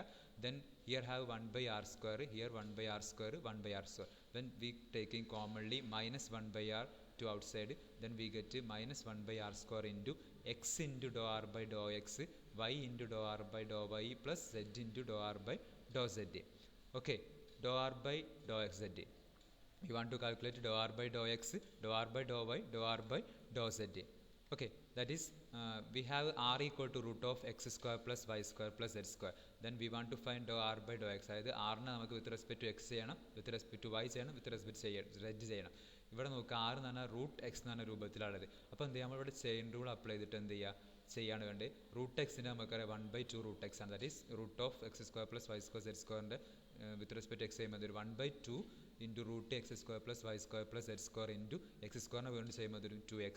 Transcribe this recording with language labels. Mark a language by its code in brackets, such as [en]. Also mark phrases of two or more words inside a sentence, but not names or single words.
[en] Then here have 1 by r square, here 1 by r square, 1 by r square. When we taking commonly minus 1 by r to outside, then we get minus 1 by r square into x into dou r by dou x, y into dou r by dou y plus z into dou r by dou z. Okay, dou r by dou x z. You want to calculate dou r by dou x, dou r by dou y, dou r by dou z. Okay, that is we have r equal to root of x square plus y square plus z square. Then we want to find dou r by dou x. [ml] അതായത് ആറിനെ നമുക്ക് [en] with respect to x [ml] ചെയ്യണം, [en] with respect to y [ml] ചെയ്യണം, [en] with respect z [ml] ചെയ്യണം. ഇവിടെ നമുക്ക് ആർ എന്ന് പറഞ്ഞാൽ [en] root x [ml] എന്ന് പറഞ്ഞ രൂപത്തിലാണത്. അപ്പോൾ എന്ത് ചെയ്യുക, നമ്മളിവിടെ [en] chain rule apply [ml] ചെയ്തിട്ട് എന്ത് ചെയ്യുക, ചെയ്യാണ് വേണ്ടത്. റൂട്ട് എക്സിൻ്റെ നമുക്കറിയാം [en] 1/2 root x [ml] ആണ്, [en] that is root of x square plus y square z [ml] സ്ക്വയറിൻ്റെ [en] with respect x [ml] ചെയ്യുമ്പോൾ ഒരു [en] 1/2 into root x square plus y square plus z square into x [ml] സ്ക്വയറിനെ വീണ്ടും ചെയ്യുമ്പോൾ ഒരു 2x.